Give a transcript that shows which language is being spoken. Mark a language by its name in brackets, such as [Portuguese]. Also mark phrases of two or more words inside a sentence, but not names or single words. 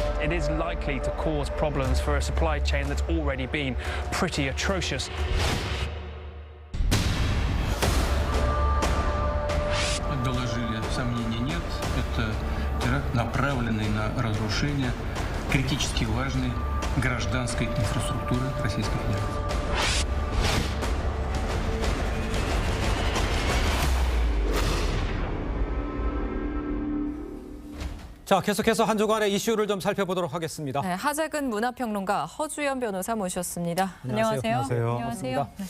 [English] it is likely to cause problems for a supply chain that's already been pretty atrocious. [Russian] Доложили, сомнений нет. Это теракт, направленный на разрушение критически важной гражданской инфраструктуры Российской Федерации. [Korean] 자, 계속해서 한 주간의 이슈를 좀 살펴보도록 하겠습니다. 네, 하재근 문화평론가 허주연 변호사 모셨습니다. 안녕하세요. 안녕하세요.